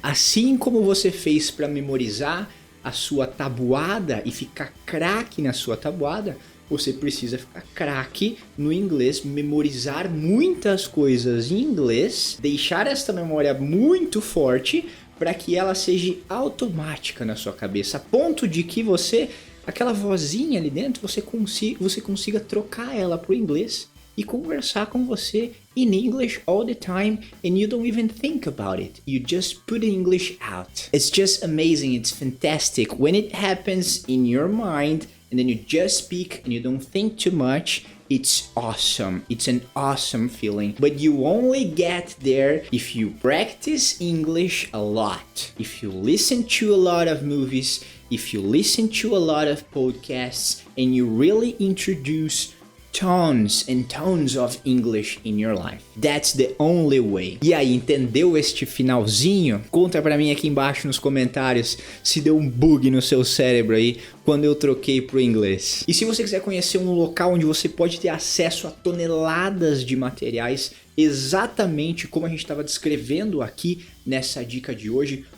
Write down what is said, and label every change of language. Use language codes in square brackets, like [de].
[pt] Assim como você fez para memorizar a sua tabuada e ficar craque na sua tabuada, você precisa ficar craque no inglês, memorizar muitas coisas em inglês, deixar esta memória muito forte para que ela seja automática na sua cabeça, a ponto de que você, aquela vozinha ali dentro, você consiga trocar ela para o inglês e conversar com você [en] in English all the time, and you don't even think about it. You just put English out. It's just amazing. It's fantastic when it happens in your mind, and then you just speak and you don't think too much. It's awesome. It's an awesome feeling. But you only get there if you practice English a lot. If you listen to a lot of movies, if you listen to a lot of podcasts, and you really introduce tons and tons of English in your life. That's the only way. [pt] E aí, entendeu este finalzinho? Conta pra mim aqui embaixo nos comentários se deu um bug no seu cérebro aí quando eu troquei pro inglês. E se você quiser conhecer um local onde você pode ter acesso a toneladas de materiais, exatamente como a gente estava descrevendo aqui nessa dica de hoje,